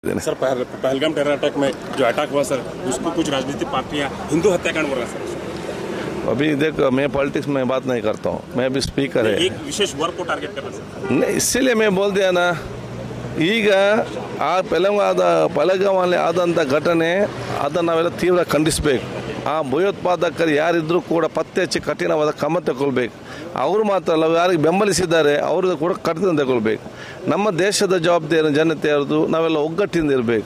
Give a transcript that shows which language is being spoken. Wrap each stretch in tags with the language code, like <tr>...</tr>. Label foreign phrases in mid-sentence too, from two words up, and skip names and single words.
<hi>सर पहलगाम</hi> <en>terror attack</en> <hi>में जो अटैक हुआ सर, उसको कुछ राजनीतिक पार्टियां हिंदू हत्याकांड बोल रहा सर। अभी देखो, मैं पॉलिटिक्स में बात नहीं करता हूँ, मैं अभी स्पीकर है। एक विशेष वर्ग को टारगेट कर रहा सर। नहीं, इसीलिए मैं बोल दिया ना,</hi> <kn>ಈಗ ಆ ಪೆಹಲ್ಗಾಮಲ್ಲಿ ಆದಂಥ ಘಟನೆ ಅದನ್ನು ನಾವೆಲ್ಲ ತೀವ್ರ ಖಂಡಿಸಬೇಕು. ಆ ಭಯೋತ್ಪಾದಕರು ಯಾರಿದ್ದರೂ ಕೂಡ ಪತ್ತೆ ಹಚ್ಚಿ ಕಠಿಣವಾದ ಕ್ರಮ ತಗೊಳ್ಬೇಕು. ಅವರು ಮಾತ್ರ ಅಲ್ಲ, ಯಾರಿಗೆ ಬೆಂಬಲಿಸಿದ್ದಾರೆ ಅವ್ರಿಗೆ ಕೂಡ ಕಠಿಣ ತಗೊಳ್ಬೇಕು. ನಮ್ಮ ದೇಶದ ಜವಾಬ್ದಾರಿ ಜನತೆಯರದು, ನಾವೆಲ್ಲ ಒಗ್ಗಟ್ಟಿಂದ ಇರಬೇಕು.</kn>